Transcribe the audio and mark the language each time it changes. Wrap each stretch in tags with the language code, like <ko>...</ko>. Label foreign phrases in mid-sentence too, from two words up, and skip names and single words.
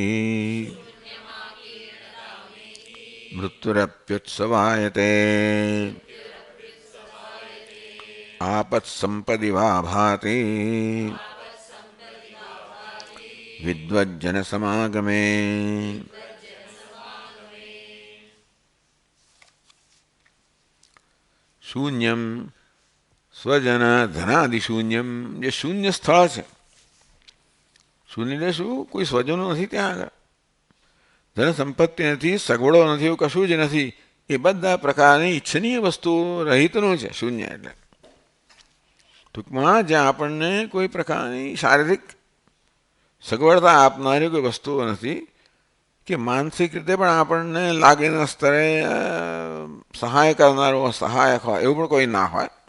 <sa>मृत्युरप्युत्सवायते आपत्संपदि वा भाति विद्वज्जनसमागमे। शून्यम स्वजन धनादि शून्यम,</sa> <gu>જે શૂન્ય સ્થળ છે, શૂન્ય એટલે શું? કોઈ સ્વજનો નથી ત્યાં આગળ, ધન સંપત્તિ નથી, સગવડો નથી, એવું કશું જ નથી, એ બધા પ્રકારની ઈચ્છનીય વસ્તુઓ રહિતનું છે શૂન્ય એટલે। ટૂંકમાં જ્યાં આપણને કોઈ પ્રકારની શારીરિક સગવડતા આપનારી કોઈ વસ્તુઓ નથી કે માનસિક રીતે પણ આપણને લાગણીના સ્તરે સહાય કરનારો સહાયક હોય એવું પણ કોઈ ના હોય।</gu>